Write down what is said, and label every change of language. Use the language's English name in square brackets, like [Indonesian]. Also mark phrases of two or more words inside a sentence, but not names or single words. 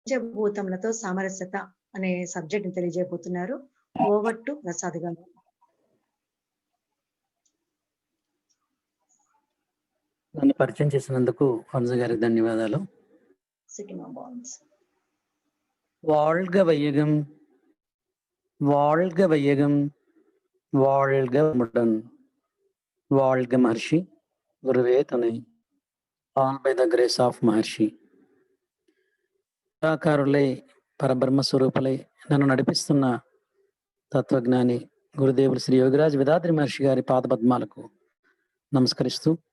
[Telugu] పంచభూతములతో సామరస్యత అనే సబ్జెక్ట్‌ని తెలియజేయబోతున్నారు. [English] over to [Telugu] ప్రసాద్ గారు. నన్ను పరిచయం చేసినందుకు హంస గారికి ధన్యవాదాలు. [English] cinema bonds. [Tamil] வாழ்க வையகம், வாழ்க வையகம், வாழ்க வளமுடன், வாழ்க మహర్షి, குருவே துணை, [English] all by the grace of Maharshi. [Telugu] నిరాకారులై పరబ్రహ్మ స్వరూపులై నన్ను నడిపిస్తున్న తత్వజ్ఞాని గురుదేవులు శ్రీ యోగిరాజ్ వేదాద్రి మహర్షి గారి పాదపద్మాలకు నమస్కరిస్తూ,